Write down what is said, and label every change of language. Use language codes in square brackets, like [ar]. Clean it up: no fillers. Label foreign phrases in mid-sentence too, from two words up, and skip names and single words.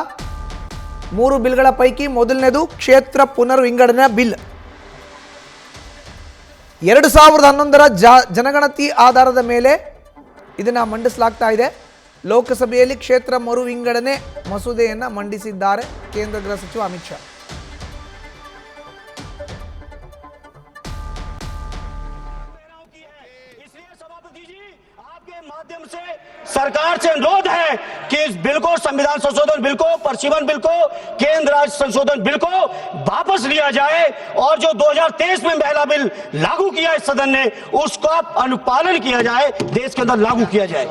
[kn] 3 ಬಿಲ್ಗಳ ಪೈಕಿ ಮೊದಲನೇದು ಕ್ಷೇತ್ರ ಪುನರ್ ವಿಂಗಡಣೆ ಬಿಲ್. 2011ರ ಜನಗಣತಿ ಆಧಾರದ ಮೇಲೆ ಇದನ್ನ ಮಂಡಿಸಲಾಗ್ತಾ ಇದೆ. ಲೋಕಸಭೆಯಲ್ಲಿ ಕ್ಷೇತ್ರ ಮರು ವಿಂಗಡಣೆ ಮಸೂದೆಯನ್ನ ಮಂಡಿಸಿದ್ದಾರೆ ಕೇಂದ್ರ ಗೃಹ ಸಚಿವ ಅಮಿತ್ ಶಾ. [hi] माध्यम से सरकार से अनुरोध है कि इस बिल को, संविधान संशोधन बिल को, प्रशिवन बिल को, केंद्र राज्य संशोधन बिल को वापस लिया जाए और जो 2023 में महिला बिल लागू किया इस सदन ने उसका अनुपालन किया जाए, देश के अंदर लागू किया जाए।